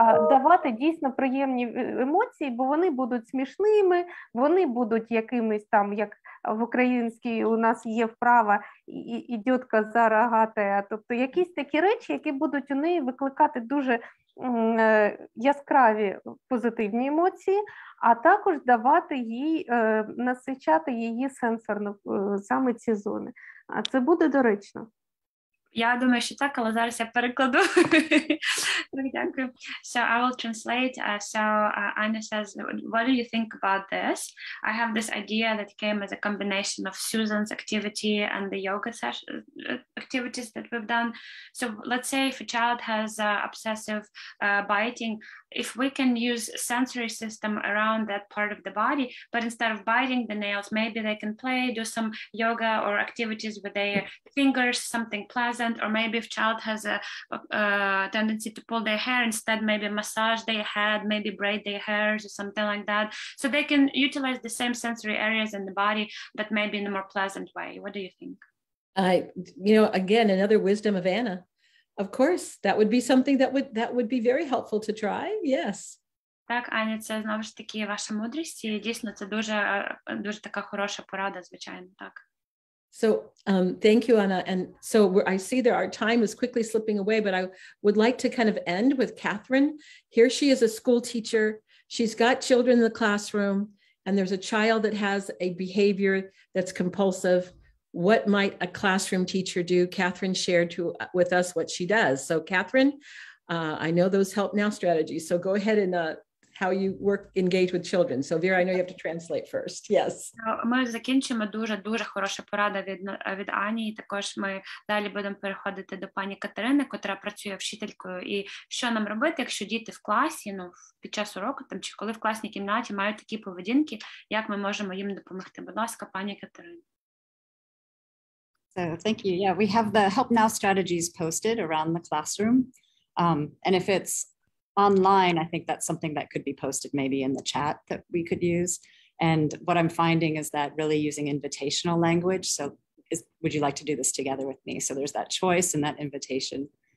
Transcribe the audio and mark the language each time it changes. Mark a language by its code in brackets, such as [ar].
[uk] давати дійсно приємні емоції, бо вони будуть смішними, вони будуть якимись там, як в українській у нас є вправа «ідьотка за рогатая», тобто якісь такі речі, які будуть у неї викликати дуже яскраві позитивні емоції, а також давати їй, насичати її сенсорно саме ці зони. А це буде доречно. Я думаю, що так, але зараз я перекладу. Дякую. [en] So I will translate. Anya says, what do you think about this? I have this idea that came as a combination of Susan's activity and the yoga activities that we've done. So let's say if a child has obsessive biting, if we can use sensory system around that part of the body, but instead of biting the nails, maybe they can play, do some yoga or activities with their fingers, something pleasant, or maybe if child has a tendency to pull their hair, instead maybe massage their head, maybe braid their hairs or something like that. So they can utilize the same sensory areas in the body, but maybe in a more pleasant way. What do you think? Again, another wisdom of Anna. Of course, that would be something that would be very helpful to try. Yes. [uk] Так, Аня, це знову ж таки ваша мудрість, і дійсно це дуже така хороша порада, звичайно, так. [en] So thank you, Anna. And so I see that our time is quickly slipping away, but I would like to kind of end with Catherine. Here she is a school teacher. She's got children in the classroom, and there's a child that has a behavior that's compulsive. What might a classroom teacher do? Catherine shared with us what she does. So Catherine, I know those help now strategies. So go ahead and how you engage with children. So Vera, I know you have to translate first. Yes. [uk] Ми закінчимо дуже хороша порада від Ані, і також ми далі будемо переходити до пані Катерини, котра працює вчителькою. І що нам робити, якщо діти в класі, під час уроку, там, чи коли в класній кімнаті мають такі поведінки, як ми можемо їм допомогти? Будь ласка, пані Катерина. [en] So thank you. Yeah, we have the Help Now strategies posted around the classroom. And if it's online, I think that's something that could be posted maybe in the chat that we could use. And what I'm finding is that really using invitational language. So would you like to do this together with me? So there's that choice and that invitation.